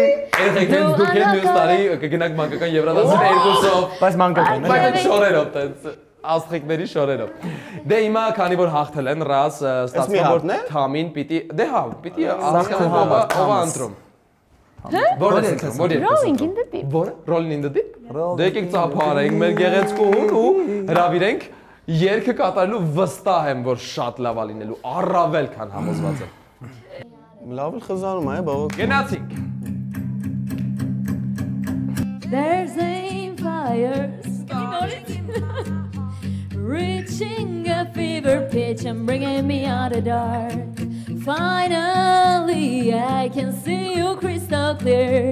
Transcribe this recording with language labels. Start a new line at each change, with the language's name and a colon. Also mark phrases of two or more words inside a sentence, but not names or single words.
Armenian: Երեխեք դուք եք մյուս տարի կգնաք մանկական Եվրադասին երկուսով, Բայց մանկական։ բայց շորերով տենց աստղիկների շորերով։ Դե հիմա քանի որ հաղթել են ռաս ստացվում որ Թամին պիտի դե հա պիտի հասկանալ ով է ընտրում։ Որը Rolling in the Deep։ Որը Rolling in the Deep։ Դե եկեք ծափարենք մեր գեղեցկուհուն ու հրավիրենք երգը կատարելու վստահ եմ որ շատ լավ է լինելու առավել քան համոզված եմ։ Լավ խզանում է բավական։ Գնացինք։
English: There's a fire reaching a fever pitch and bringing me out of dark. Finally, I can see you crystal clear.